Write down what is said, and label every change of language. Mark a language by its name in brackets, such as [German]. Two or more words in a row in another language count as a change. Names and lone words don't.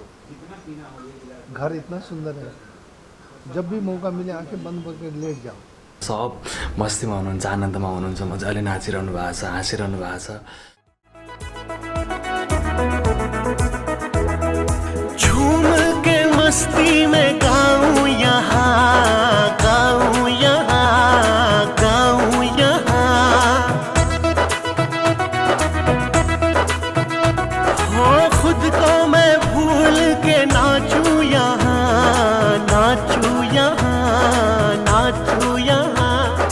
[Hindi] घर इतना सुंदर है, जब भी मौका मिले आंखें बंद करके लेट जाओ। [Nepali] सब मस्तीमा हुनुहुन्छ, आनन्दमा हुनुहुन्छ, मजाले नाचिरहनु भएको छ, हाँसिरहनु भएको छ। [Hindi] झूम के मस्ती में गाऊं यहाँ, गाऊं यहाँ, गाऊं यहाँ, हो खुद को मैं भूल के नाचूं यहाँ, नाचूं यहाँ, नाचूं यहाँ।